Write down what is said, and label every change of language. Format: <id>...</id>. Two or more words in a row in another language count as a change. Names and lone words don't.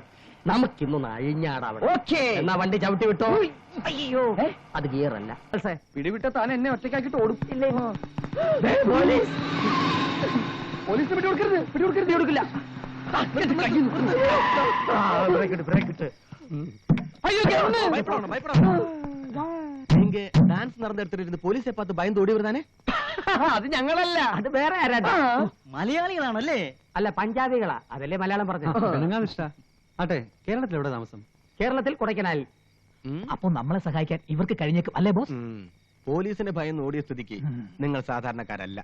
<ml>നമുക്കിന്നൊന്ന് അഴിഞ്ഞാടാവിടെ. ഓക്കേ. എന്നാ വണ്ടി ചവിട്ടി വിട്ടോ. അയ്യോ, അത് ഗിയറല്ല. പിടിവിട്ട താൻ എന്നെ ഒറ്റയ്ക്കാക്കിട്ട് ഓടും. പോലീസ് പോലീസിന് പിടികൊടുക്കരുത്, പിടികൊടുക്കരുത്, കൊടുക്കില്ല. ബ്രേക്ക് ഇട്ട്.</ml> <ta>நீங்க டான்ஸ் நடந்த இடத்துல இருந்து போலீஸை பார்த்து பயந்து ஓடி வருதானே?</ta> <ml>അത് ഞങ്ങളല്ല, അത് വേറെ ആരാ? മലയാളികളാണല്ലേ? അല്ല, പഞ്ചാബികളാ. അതല്ലേ മലയാളം പറഞ്ഞു. ആട്ടെ, കേരളത്തിൽ എവിടെ താമസം? കേരളത്തിൽ കൊടൈക്കനാലിൽ. അപ്പൊ നമ്മളെ സഹായിക്കാൻ ഇവർക്ക് കഴിഞ്ഞേക്കും അല്ലേ ബോസ്? പോലീസിനെ ഭയന്ന് ഓടിയ സ്ഥിതിക്ക് നിങ്ങൾ സാധാരണക്കാരല്ല.</ml>